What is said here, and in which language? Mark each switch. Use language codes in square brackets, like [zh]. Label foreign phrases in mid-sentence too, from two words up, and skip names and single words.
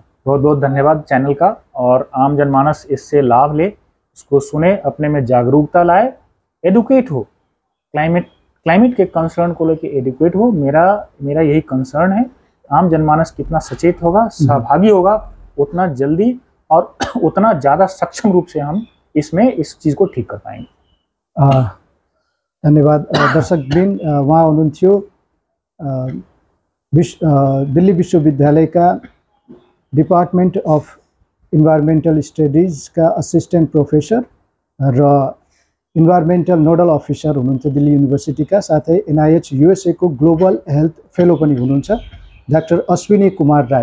[hi] बहुत बहुत धन्यवाद चैनल का, और आम जनमानस इससे लाभ ले, इसको सुने, अपने में जागरूकता लाए, एडुकेट हो, क्लाइमेट के कंसर्न को लेके एडुकेट हो। मेरा यही कंसर्न है आम जनमानस कितना सचेत होगा, सहभागी होगा, उतना जल्दी और उतना ज़्यादा सक्षम रूप से हम इसमें इस चीज़ को ठीक कर पाएंगे। [ne] धन्यवाद दर्शकबिन, उहाँ हुनुहुन्थ्यो दिल्ली विश्वविद्यालयका डिपार्टमेन्ट अफ इन्भाइरोमेन्टल स्टडिजका [en] assistant professor [ne] र [en] environmental nodal officer [ne] हुनुहुन्थ्यो दिल्ली युनिभर्सिटीका, साथै NIH USA को [en] global health fellow [ne] पनि हुनुहुन्छ डाक्टर अश्विनी कुमार राई।